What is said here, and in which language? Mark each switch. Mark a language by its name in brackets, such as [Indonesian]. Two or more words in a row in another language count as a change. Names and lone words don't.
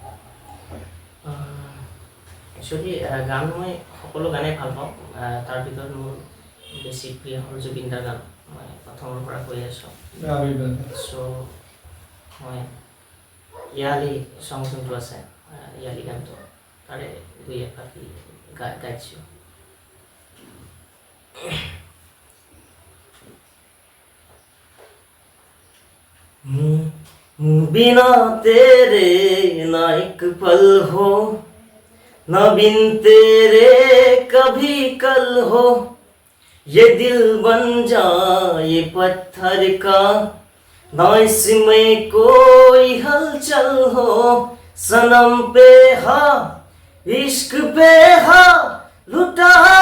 [Assamese] একচুৱেলি গান মই সকলো গানেই ভাল পাওঁ। তাৰ ভিতৰত মোৰ বেছি প্ৰিয় হ'ল জুবিন দাৰ গান। মই প্ৰথমৰ পৰা কৈ আছোঁ। চ' মই ইয়ালি চং যোনটো আছে, ইয়ালি গানটো তাৰে দুই এফাকি গাইছোঁ। [Hindi] बिना तेरे ना एक पल हो, न बिन तेरे कभी कल हो, ये दिल बन जाए पत्थर का, ना इसमें कोई हलचल हो, सनम पे हा इश्क पे हा, लुटा